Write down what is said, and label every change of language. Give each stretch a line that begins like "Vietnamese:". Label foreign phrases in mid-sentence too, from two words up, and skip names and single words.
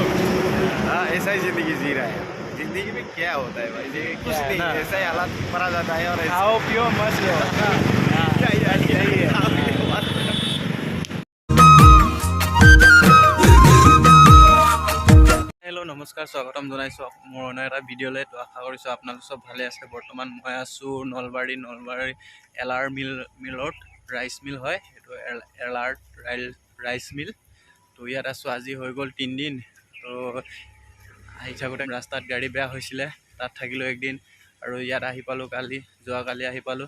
Hindi: हाँ, ऐसा ही ज़िंदगी जी रहा है। ज़िंदगी में क्या होता है भाई, ये कुछ नहीं, ऐसा ही हालात पड़ा जाता है। और खाओ पियो मस्त रहो। हेलो नमस्कार,
Assamese: स्वागतम জনাইছো মোৰ অন্য এটা ভিডিঅ'লৈ। তো আশা কৰিছোঁ আপোনালোক চব ভালে আছে। বৰ্তমান মই আছোঁ নলবাৰী এলাৰ মিলত, ৰাইচ মিল হয় এইটো, এলাৰ ৰাইচ মিল। তো ইয়াত আছোঁ, আজি হৈ গ'ল 3 দিন। তো আহি থাকোঁতে ৰাস্তাত গাড়ী বেয়া হৈছিলে, তাত থাকিলোঁ একদিন, আৰু ইয়াত আহি পালোঁ যোৱাকালি আহি পালোঁ।